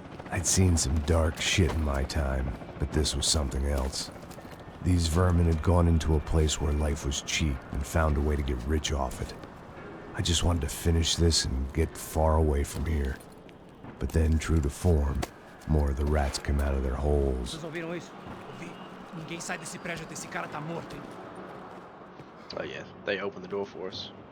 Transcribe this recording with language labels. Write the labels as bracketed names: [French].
[English] I'd seen some dark shit in my time, but this was something else. These vermin had gone into a place where life was cheap and found a way to get rich off it. I just wanted to finish this and get far away from here. But then, true to form, more of the rats came out of their holes. [Portuguese] Vocês ouviram isso? Ouvi. Ninguém sai desse prédio até esse cara tá morto, hein? [English] Oh yeah, they opened the door for us.